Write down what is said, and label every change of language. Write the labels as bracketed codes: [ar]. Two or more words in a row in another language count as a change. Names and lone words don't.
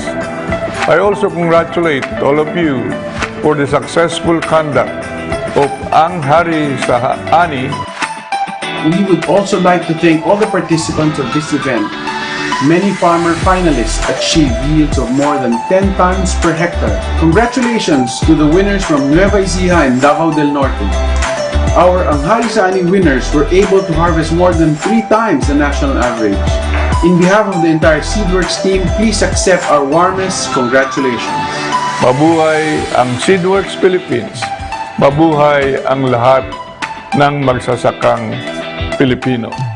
[en] I also congratulate all of you for the successful conduct of Ang Hari sa Ani. We would also like to thank all the participants of this event. Many farmer finalists achieved yields of more than 10 tons per hectare. Congratulations to the winners from Nueva Ecija and Davao del Norte. Our Anghari sa Ani winners were able to harvest more than 3 times the national average. In behalf of the entire Seedworks team, please accept our warmest congratulations. [tl] Mabuhay ang Seedworks Philippines. Mabuhay ang lahat ng magsasakang Pilipino.